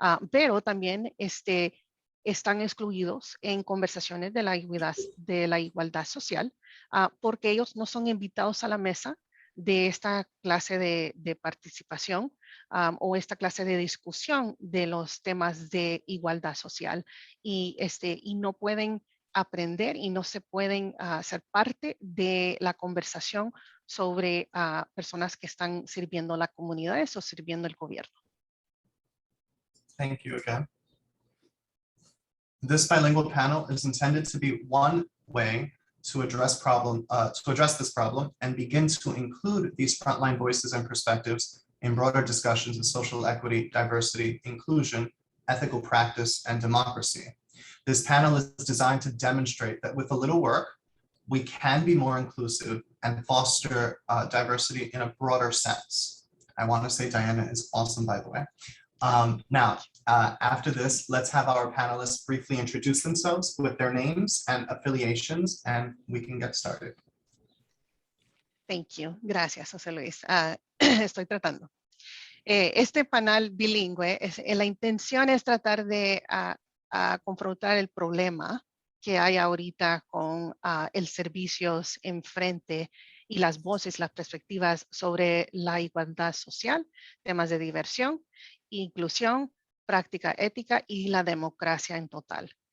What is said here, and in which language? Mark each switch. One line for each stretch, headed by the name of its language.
Spanish: Pero también están excluidos en conversaciones de la igualdad social porque ellos no son invitados a la mesa de esta clase de participación o esta clase de discusión de los temas de igualdad social y no pueden aprender y no se pueden ser parte de la conversación sobre personas que están sirviendo a las comunidades o sirviendo el gobierno.
English: Thank you again. This bilingual panel is intended to be one way to address this problem and begin to include these frontline voices and perspectives in broader discussions of social equity, diversity, inclusion, ethical practice, and democracy. This panel is designed to demonstrate that with a little work, we can be more inclusive and foster diversity in a broader sense. I want to say Diana is awesome, by the way. Now, after this, let's have our panelists briefly introduce themselves with their names and affiliations, and we can get started.
Spanish: Thank you. Gracias, José Luis. Estoy tratando. Este panel bilingüe, la intención es tratar de confrontar el problema que hay ahorita con el servicios enfrente y las voces, las perspectivas sobre la igualdad social, temas de diversión, inclusión, práctica ética y la democracia en total.